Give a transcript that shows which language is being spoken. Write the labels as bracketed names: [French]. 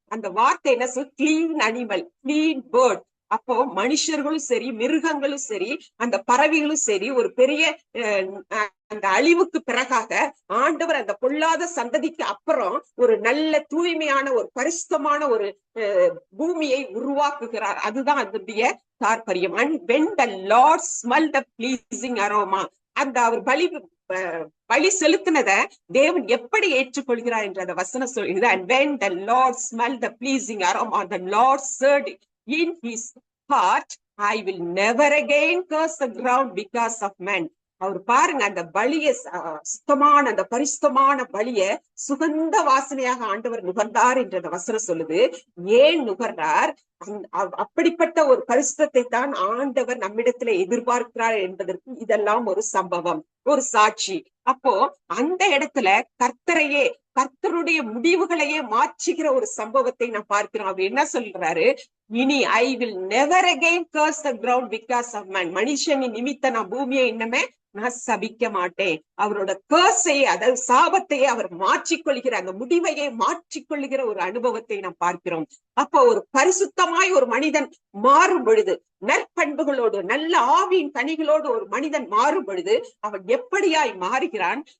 [Tamil] அந்த வார்த்தை என்ன சொல், [English] Clean animal, clean bird. [Tamil] அப்போ மனுஷர்களும் சரி, மிருகங்களும் சரி, அந்த பறவைகளும் சரி, ஒரு பெரிய அந்த அழிவுக்கு பிறகாக ஆண்டவர் அந்த பொல்லாத சந்ததிக்கு அப்புறம் ஒரு நல்ல தூய்மையான ஒரு பரிசுத்தமான ஒரு பூமியை உருவாக்குகிறார். அதுதான் அதனுடைய தாற்பயம். [English] And when the Lord smelled the pleasing aroma, [Tamil] அந்த அவர் பலி செலுத்தினத தேவன் எப்படி ஏற்றுக்கொள்கிறார் என்ற அந்த வசனம் சொல்கிறது. [English] And when the Lord smelled the pleasing aroma, the Lord said in his heart, I will never again curse the ground because of man. [Tamil] அவர் பாருங்க, அந்த பலிய சுத்தமான அந்த பரிசுத்தமான பலிய சுகந்த வாசனையாக ஆண்டவர் நுகர்ந்தார் என்ற அந்த வசனம் சொல்லுது. ஏன் நுகர்ந்தார்? அப்படிப்பட்ட ஒரு பரிசுத்தத்தை தான் ஆண்டவர் நம்மிடத்துல எதிர்பார்க்கிறார் என்பதற்கு இதெல்லாம் ஒரு சம்பவம், ஒரு சாட்சி. அப்போ அந்த இடத்துல கர்த்தருடைய முடிவுகளையே மாற்றுகிற ஒரு சம்பவத்தை நான் பார்க்கிறோம். அவர் என்ன சொல்றாரு, இனி [English] I will never again curse the ground because of man. [Tamil] மனுஷனின் நிமித்த நான் பூமியை இன்னமே நான் சபிக்க மாட்டேன். அவரோட கேர்ஸையே, அதாவது சாபத்தையே அவர் மாற்றிக்கொள்கிற, அந்த முடிவையே மாற்றிக்கொள்கிற ஒரு அனுபவத்தை நாம் பார்க்கிறோம். அப்போ ஒரு பரிசுத்தமாய் ஒரு மனிதன் மாறும் பொழுது, நற்பண்புகளோடு நல்ல ஆவியின் கனிகளோடு ஒரு மனிதன் மாறும் பொழுது அவன் எப்படியாய் மாறுகிறான்?